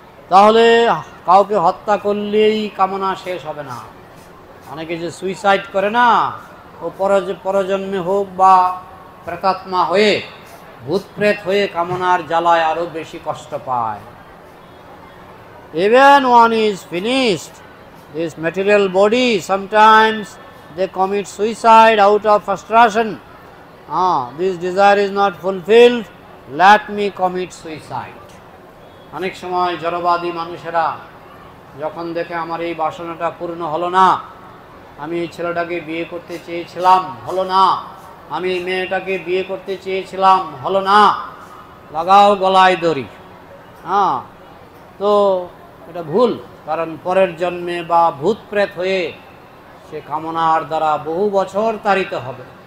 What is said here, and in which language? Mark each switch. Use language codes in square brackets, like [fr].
[bn] তাহলে কাউকে হত্যা করলেই কামনা শেষ হবে না। অনেকে যে সুইসাইড করে না, ও পরজন্মে হোক বা প্রেতাত্মা হয়ে, ভূত প্রেত হয়ে কামনার জ্বালায় আরো বেশি কষ্ট পায়। [en] Even one is finished this material body, sometimes they commit suicide out of frustration. This desire is not fulfilled, let me commit suicide. [bn] অনেক সময় জড়বাদী মানুষেরা যখন দেখে আমার এই বাসনাটা পূর্ণ হলো না, আমি এই ছেলেটাকে বিয়ে করতে চেয়েছিলাম, হলো না, আমি এই মেয়েটাকে বিয়ে করতে চেয়েছিলাম, হলো না, লাগাও গলায় দড়ি। হ্যাঁ, তো এটা ভুল, কারণ পরের জন্মে বা ভূত প্রেত হয়ে সে কামনার দ্বারা বহু বছর তাড়িত হবে।